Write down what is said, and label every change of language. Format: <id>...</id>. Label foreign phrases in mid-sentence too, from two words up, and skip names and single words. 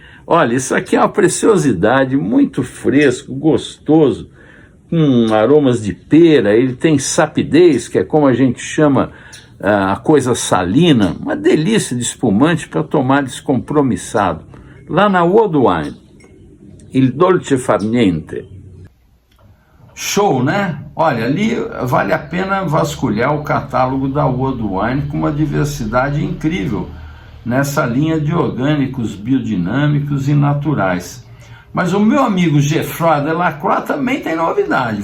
<pt>Olha, isso aqui é uma preciosidade, muito fresco, gostoso, com aromas de pera, ele tem sapidez, que é como a gente chama a coisa salina, uma delícia de espumante para tomar descompromissado. Lá na World Wine,</pt> <it>il dolce far niente.</it> <pt>Show, né? Olha, ali vale a pena vasculhar o catálogo da World Wine com uma diversidade incrível nessa linha de orgânicos, biodinâmicos e naturais. Mas o meu amigo Geoffroy Delacroix também tem novidade.</pt>